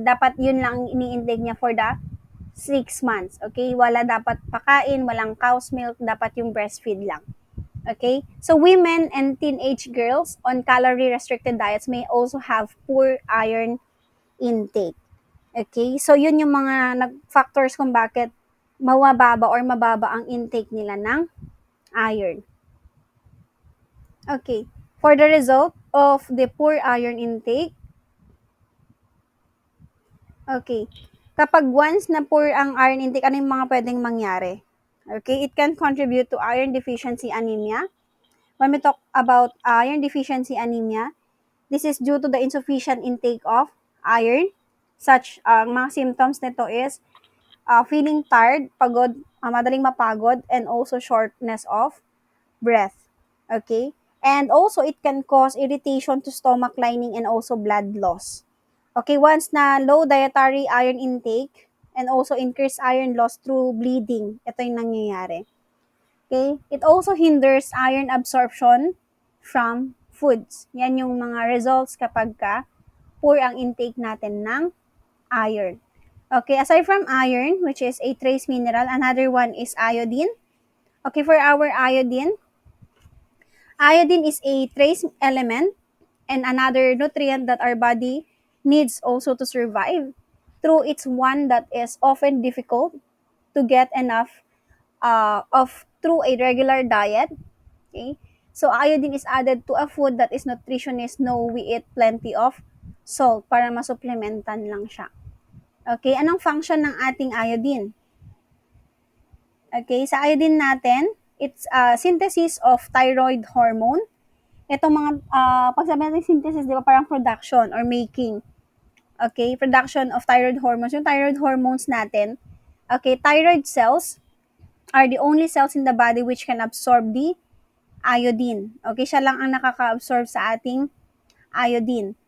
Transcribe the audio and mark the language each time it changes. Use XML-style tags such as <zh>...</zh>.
<tl>Dapat 'yun lang ini-intake niya</tl> <en>for the 6 months.</en> <tl>Okay? Wala dapat pakain, walang</tl> <en>cow's milk,</en> <tl>dapat yung breastfeed lang. Okay?</tl> <en>So women and teenage girls on calorie restricted diets may also have poor iron intake. Okay?</en> <tl>So yun yung mga factors kung bakit mababa or mababa ang</tl> <en>intake</en> <tl>nila ng iron.</tl> <en>Okay. For the result of the poor iron intake, okay.</en> <tl>Kapag once na</tl> <en>poor ang iron intake,</en> <tl>ano yung mga pwedeng mangyari?</tl> <en>Okay, it can contribute to iron deficiency anemia. When we talk about iron deficiency anemia, this is due to the insufficient intake of iron. Such,</en> <tl>mga symptoms nito</tl> <en>is feeling tired,</en> <tl>pagod, madaling mapagod,</tl> <en>and also shortness of breath. Okay? And also, it can cause irritation to stomach lining and also blood loss. Okay,</en> <tl>once na</tl> <en>low dietary iron intake and also increased iron loss through bleeding,</en> <tl>ito yung nangyayari.</tl> <en>Okay? It also hinders iron absorption from foods.</en> <tl>Yan yung mga results kapag poor ang intake natin ng iron.</tl> <en>Okay, aside from iron, which is a trace mineral, another one is iodine. Okay, for our iodine, iodine is a trace element and another nutrient that our body needs also to survive. Through it's one that is often difficult to get enough of through a regular diet. Okay, so iodine is added to a food that is nutritionists know we eat plenty of</en> <tl>salt para masupplementan lang siya. Okay, anong function ng ating iodine?</tl> <en>Okay,</en> <tl>sa iodine natin,</tl> <en>it's synthesis of thyroid hormone.</en> <tl>Itong mga, pag sabi natin</tl> <en>synthesis,</en> <tl>di ba parang</tl> <en>production or making. Okay, production of thyroid hormones.</en> <tl>Yung thyroid hormones natin,</tl> <en>okay, thyroid cells are the only cells in the body which can absorb the iodine.</en> <tl>Okay, siya lang ang nakaka-absorb sa ating iodine.</tl>